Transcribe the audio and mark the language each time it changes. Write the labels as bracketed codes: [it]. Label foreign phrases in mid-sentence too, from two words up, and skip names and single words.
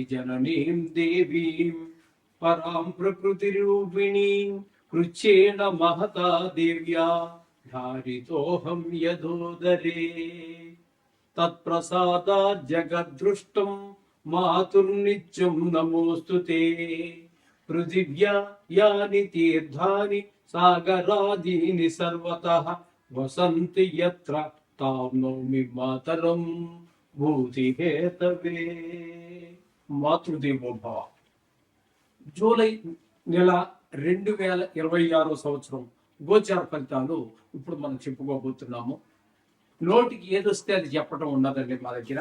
[sa] जननीं देवीं परां प्रकृतिरूपिणीं कृच्छेन महता देव्या धारितोऽहं यदोदरे तत्प्रसादात् जगद्दृष्टं मातुर्नित्यं नमोऽस्तु ते पृथिव्या यानि तीर्थानि सागरादीनि सर्वतः वसन्ति यत्र तां नौमि मातरं భూతిహేతవే. మాతృదేవో భవ. [te] జూలై నెల 2026 సంవత్సరం గోచార ఫలితాలు ఇప్పుడు మనం చెప్పుకోబోతున్నాము. నోటికి ఏదొస్తే అది చెప్పడం ఉండదండి మా దగ్గర.